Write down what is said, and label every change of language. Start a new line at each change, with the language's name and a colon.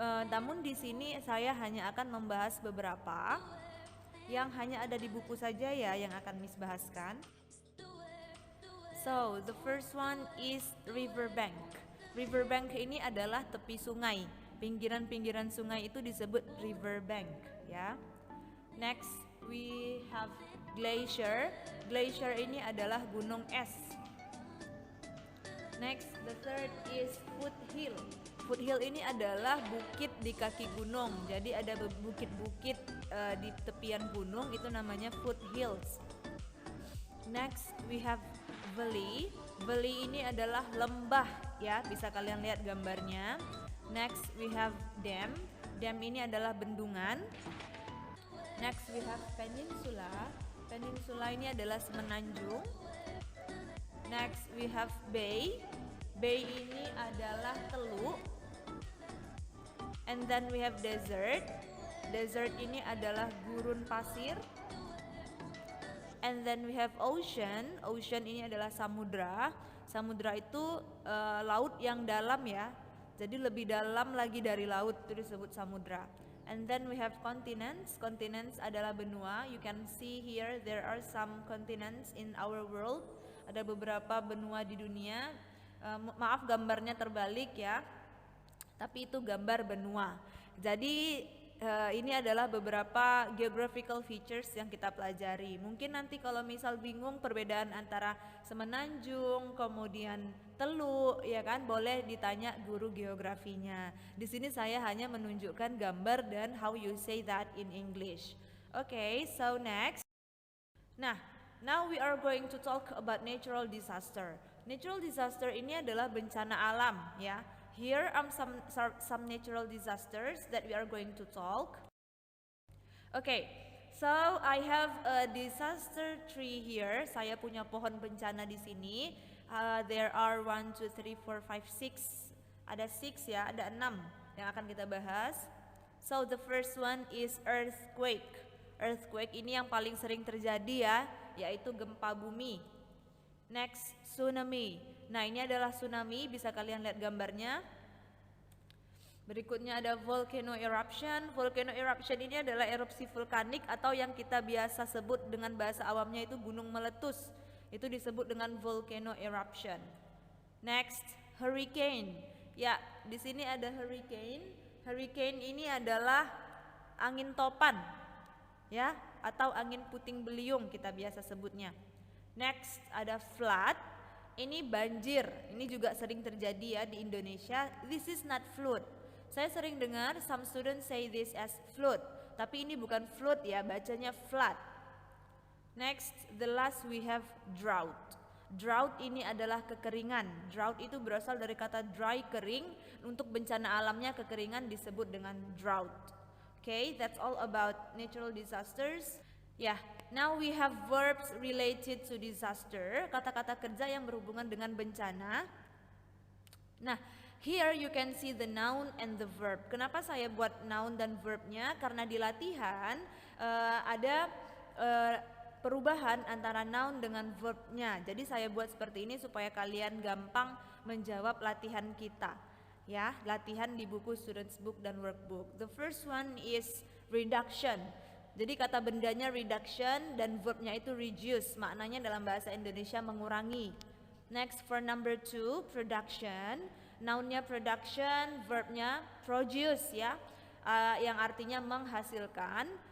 Indonesian: Namun di sini saya hanya akan membahas beberapa yang hanya ada di buku saja ya yang akan Miss bahaskan.
English: So, the first one is riverbank.
Indonesian: Riverbank ini adalah tepi sungai. Pinggiran-pinggiran sungai itu disebut riverbank ya.
English: Next, we have glacier.
Indonesian: Glacier ini adalah gunung es.
English: Next, the third is foothill.
Indonesian: Foothill ini adalah bukit di kaki gunung. Jadi ada bukit-bukit di tepian gunung, itu namanya foothills.
English: Next, we have valley.
Indonesian: Valley ini adalah lembah ya, bisa kalian lihat gambarnya.
English: Next, we have dam.
Indonesian: Dam ini adalah bendungan.
English: Next, we have peninsula.
Indonesian: Peninsula ini adalah semenanjung.
English: Next, we have bay.
Indonesian: Bay ini adalah teluk.
English: And then we have desert.
Indonesian: Desert ini adalah gurun pasir.
English: And then we have ocean.
Indonesian: Ocean ini adalah samudra. Samudra itu laut yang dalam ya. Jadi lebih dalam lagi dari laut, itu disebut samudra.
English: And then we have continents.
Indonesian: Continents adalah benua.
English: You can see here there are some continents in our world.
Indonesian: Ada beberapa benua di dunia. Maaf gambarnya terbalik ya. Tapi itu gambar benua. Jadi ini adalah beberapa geographical features yang kita pelajari. Mungkin nanti kalau misal bingung perbedaan antara semenanjung, kemudian teluk, ya kan, boleh ditanya guru geografinya. Di sini saya hanya menunjukkan gambar dan
English: how you say that in English. Okay, so next. Nah, now we are going to talk about natural disaster.
Indonesian: Natural disaster ini adalah bencana alam, ya.
English: Here are some natural disasters that we are going to talk. Okay, so I have a disaster tree here.
Indonesian: Saya punya pohon bencana di sini.
English: There are 1, 2, 3, 4, 5, 6.
Indonesian: Ada 6 ya, ada 6 yang akan kita bahas.
English: So the first one is earthquake.
Indonesian: Earthquake ini yang paling sering terjadi ya, yaitu gempa bumi.
English: Next, tsunami.
Indonesian: Nah, ini adalah tsunami, bisa kalian lihat gambarnya. Berikutnya ada volcano eruption. Volcano eruption ini adalah erupsi vulkanik atau yang kita biasa sebut dengan bahasa awamnya itu gunung meletus. Itu disebut dengan volcano eruption.
English: Next, hurricane.
Indonesian: Ya, di sini ada hurricane. Hurricane ini adalah angin topan, ya, atau angin puting beliung kita biasa sebutnya. Next, ada flood. Ini banjir, ini juga sering terjadi ya di Indonesia.
English: This is not flood.
Indonesian: Saya sering dengar
English: some students say this as flood,
Indonesian: tapi ini bukan flood ya, bacanya flood.
English: Next, the last we have drought.
Indonesian: Drought ini adalah kekeringan. Drought itu berasal dari kata dry, kering. Untuk bencana alamnya kekeringan disebut dengan drought.
English: Okay, that's all about natural disasters. Ya, now we have verbs related to disaster,
Indonesian: kata-kata kerja yang berhubungan dengan bencana.
English: Nah, here you can see the noun and the verb.
Indonesian: Kenapa saya buat noun dan verbnya? Karena di latihan ada perubahan antara noun dengan verbnya. Jadi saya buat seperti ini supaya kalian gampang menjawab latihan kita. Ya, latihan di buku Students Book dan Workbook.
English: The first one is reduction.
Indonesian: Jadi kata bendanya reduction dan verbnya itu reduce, maknanya dalam bahasa Indonesia mengurangi.
English: Next, for number 2, production.
Indonesian: Nounnya production, verbnya produce ya. yang artinya menghasilkan.